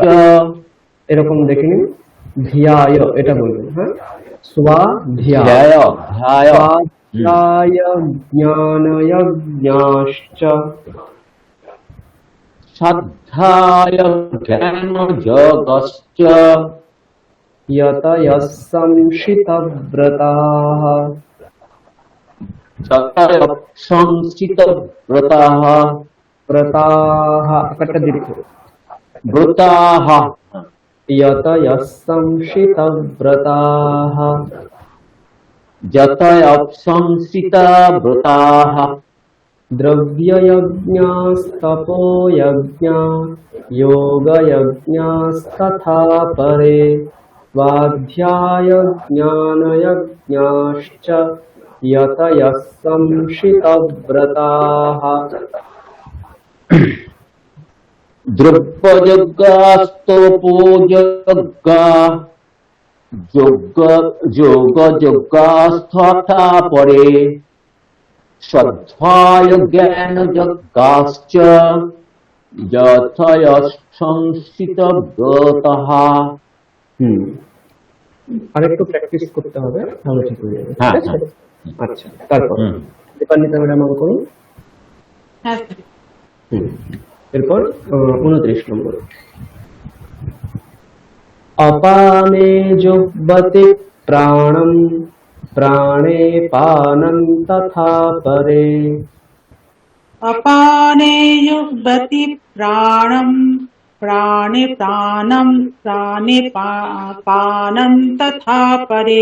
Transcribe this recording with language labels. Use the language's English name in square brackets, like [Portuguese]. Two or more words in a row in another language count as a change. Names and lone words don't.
[Bangla] এরকম দেখে নিন। ধ্যায় এটা বলবেন। [Sanskrit] হ্যাঁ, স্বাধ্যায় জ্ঞানয়জ্ঞাশ্চ শ্রদ্ধায় জ্ঞান যোগশ্চ यतयः संशितव्रताः সংস্থিতব্রতাः व्रताः कटदीर्घ ব্রতাः यतयः संशितव्रताः যতয়ৎসংস্থিতব্রতাः द्रव्ययज्ञास्तपोयज्ञा योगयज्ञास्तथा परे स्वाध्यायज्ञानयज्ञाश्च यतयः संशितव्रताः দ্রব্যযজ্ঞাস্তপোযজ্ঞা যোগযজ্ঞাস্তথা পরে শ্রদ্ধায় জ্ঞানযজ্ঞাশ্চ যথয়ৎসংস্থিতব্রতः। [Bangla] আরেকটু প্র্যাকটিস করতে হবে তাহলে ঠিক হয়ে যাবে। হ্যাঁ, ঠিক আছে? আচ্ছা, তারপর দীপান্বিতা ম্যাডাম অঙ্ক করুন। হ্যাঁ এরপর 29 নম্বর। [Sanskrit] अपाने जुह्वति प्राणं प्राणे पानं तथा परे अपाने युह्वति प्राणं प्राणे प्राणं प्राणे पानं तथा परे